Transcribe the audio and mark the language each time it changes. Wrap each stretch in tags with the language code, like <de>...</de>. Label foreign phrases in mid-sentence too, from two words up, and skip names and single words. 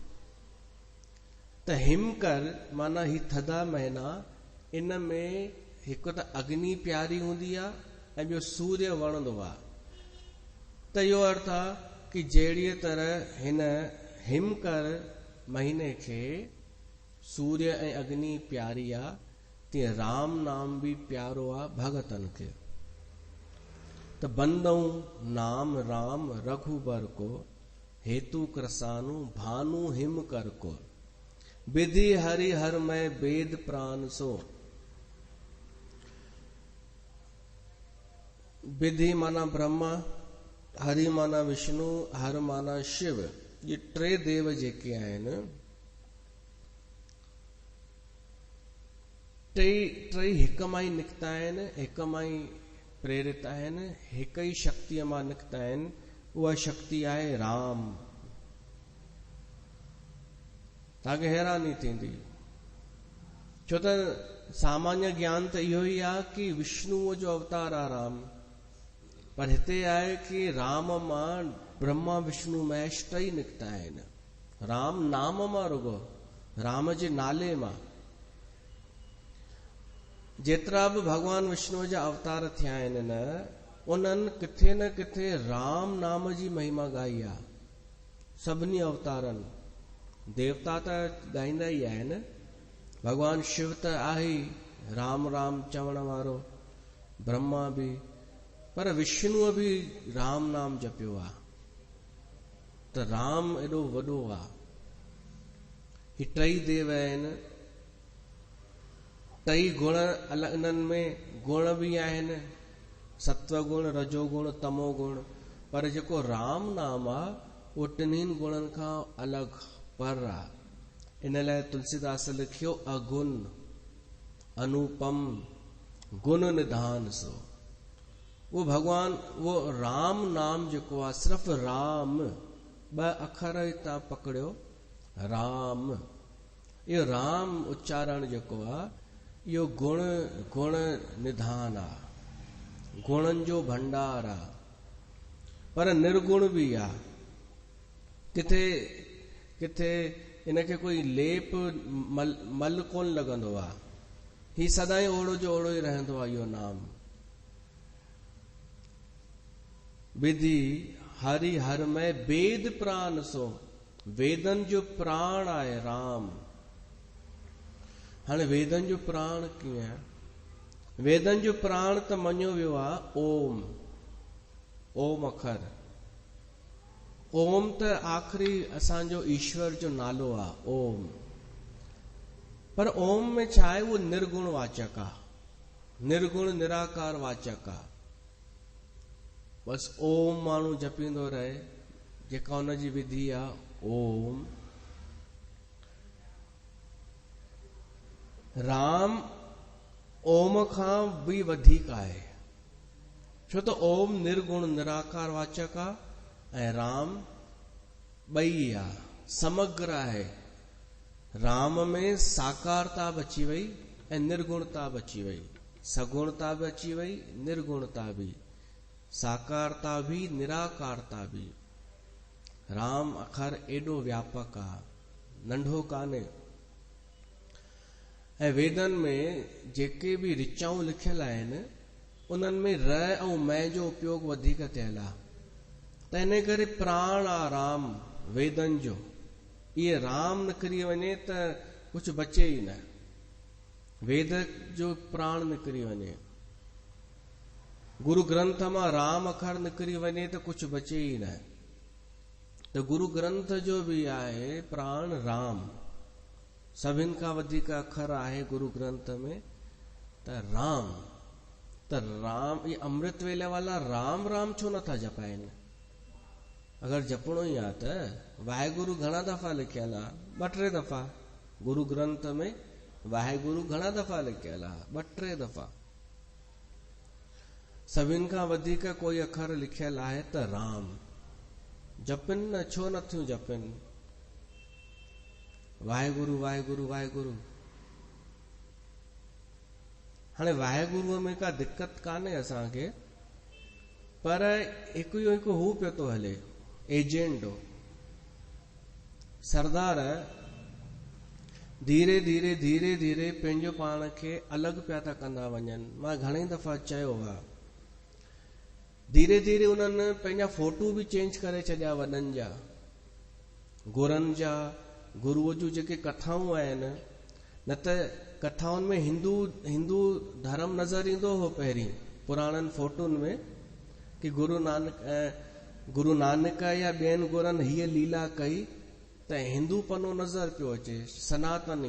<sd>त हिमकर माना ही थधा महीना, इन में हिकु त अग्नि प्यारी हूंदी आहे ऐं ॿियो सूर्य वणंदो आहे। त इहो अर्थ आहे कि जहिड़ीअ तरह हिन हिमकर महीने खे सूर्य ऐं अग्नि प्यारी आहे, तीअं राम नाम भी प्यारो आहे भगतन खे।</sd> <awa>त बंदऊं नाम राम रघुबर को, हेतु कृसानु भानु हिमकर को। विधि हरि हर मैं वेद प्राण सो।</awa> <sd>विधि माना ब्रह्मा, हरि माना विष्णु, हर माना शिव। ये टे देव जेके आहिनि, टे हिक मां ई निकिता आहिनि, हिक मां ई प्रेरित आहिनि, हिक ई शक्तिअ मां निकिता आहिनि। उहा शक्ति आहे राम। तव्हांखे हैरानी थींदी, छो त सामान्य ज्ञान त इहो ई आहे कि विष्णुअ जो अवतार आहे राम, पर हिते आहे कि राम मां ब्रह्मा विष्णु महेश टई निकिता आहिनि। राम नाम मां रुगो, राम जे नाले मां। जेतिरा बि भगवान विष्णु जा अवतार थिया आहिनि न, उन्हनि किथे न किथे राम नाम जी महिमा गाई आहे। सभिनी अवतारनि, देवता त ॻाईंदा ई आहिनि, भगवान शिव त आहे ई राम राम चवण वारो, ब्रह्मा भी, पर विष्णुअ भी राम नाम जपियो आहे। त राम एॾो वॾो आहे। ही टई देव आहिनि, टई गुण अलॻि, इन्हनि में गुण भी आहिनि, सत्व गुण, रजो गुण, तमो गुण। पर जेको राम नाम आहे उहो टिन्हिनि गुणनि खां अलॻि पर आहे। इन लाइ तुलसीदास लिखियो</sd> <awa>अगुण अनुपम गुण निधान सो।</awa> <sd>वो भगवान, वो राम नाम जेको आहे, सिर्फ़ु राम, ॿ अखर ई तव्हां पकड़ियो, राम। इहो राम उच्चारण जेको आहे, इहो गुण निधान आहे, गुणनि जो भंडार आहे, पर निर्गुण भी आहे। किथे किथे इनखे कोई लेप मल कोन लॻंदो आहे, ही सदाई ओड़ो जो ओड़ो ई रहंदो आहे इहो नाम।</sd> <awa>विधि हरि हर में वेद प्राण सो।</awa> <sd>वेदन जो प्राण आहे राम। हाणे वेदन जो प्राण कीअं आहे? वेदन जो प्राण त मञियो वियो आहे ओम, ओम अखर। ओम त आख़िरी असांजो ईश्वर जो नालो आहे, ओम। पर ओम में छा आहे? उहो निर्गुण वाचक आहे, निर्गुण निराकार वाचक आहे। बस ओम माण्हू जपींदो रहे, जेका हुनजी विधि आहे ओम। राम ओम खां भी वधीक आहे, छो त ओम निर्गुण निराकार वाचक आहे ऐं राम ॿई आहे, समग्र आहे। राम में साकारता बि अची वई ऐं निर्गुणता बि अची वई, सगुणता बि अची वई, निर्गुणता भी, साकारता भी, निराकारता भी। राम अखर एॾो व्यापक आहे, नंढो कान्हे। ऐं वेदन में जेके भी ऋचाऊं लिखियल आहिनि, उन्हनि में र ऐं मैं जो उपयोग वधीक थियल आहे। त इन करे प्राण आ राम वेदन जो, ये राम निकिरी वञे त कुछ बचे ई न। वेद जो प्राण निकिरी वञे, गुरु ग्रंथ मां राम अखर निकिरी वञे त कुछ बचे ई न। त गुरु ग्रंथ जो भी आहे प्राण राम, सभिनि खां वधीक अखर आहे गुरु ग्रंथ में त राम। त राम, ये अमृत वेले वाला राम राम छो नथा जपाइनि? अगर जपणो ई आहे त वाहेगुरु घणा दफ़ा लिखियल आहे, 2-3 दफ़ा। गुरु ग्रंथ में वाहेगुरु घणा दफ़ा लिखियल आहे, 2-3 दफ़ा। सभिनि खां वधीक कोई अखर लिखियल आहे त राम। जपिन न, छो नथियूं जपिन? वाहेगुरु वाहेगुरु वाहेगुरु। हाणे वाहेगुरुअ में का दिक्कत कान्हे असांखे, पर हिकु हू पियो थो हले एजेंट हो। सरदार धीरे धीरे धीरे धीरे पंहिंजो पाण खे अलॻि पिया था कंदा वञनि। मां घणेई दफ़ा चयो आहे, धीरे धीरे उन्हनि पंहिंजा फोटू बि चेंज करे छॾिया वॾनि जा, गुरनि जा। गुरुअ जूं जेके कथाऊं आहिनि, न त कथाउनि में हिंदू धर्म नज़र ईंदो हो पहिरीं पुराणनि फोटुनि में, कि गुरु नानक या ॿियनि गुरनि हीअ लीला कई त हिंदूपनो नज़र पियो अचे, सनातनी।</sd>